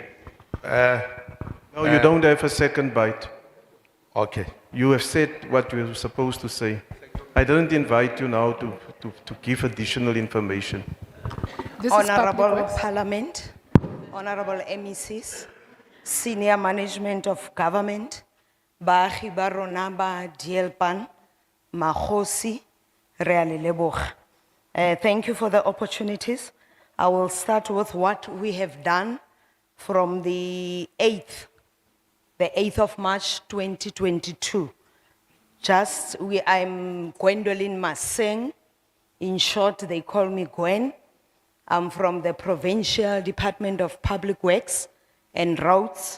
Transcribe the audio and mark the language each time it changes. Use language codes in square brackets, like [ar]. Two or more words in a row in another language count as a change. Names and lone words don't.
[en] No, you don't have a second bite. Okay. You have said what you were supposed to say. I didn't invite you now to give additional information. This is public Honorable works. Parliament, Honorable MECs, Senior Management of Government, [tn] Baagi ba rona ba Dielpan, Magosi, re a le leboga. [en] Thank you for the opportunities. I will start with what we have done from the 8th of March 2022. I'm Gwendolyn Maseng. In short, they call me Gwen. I'm from the Provincial Department of Public Works and Roads.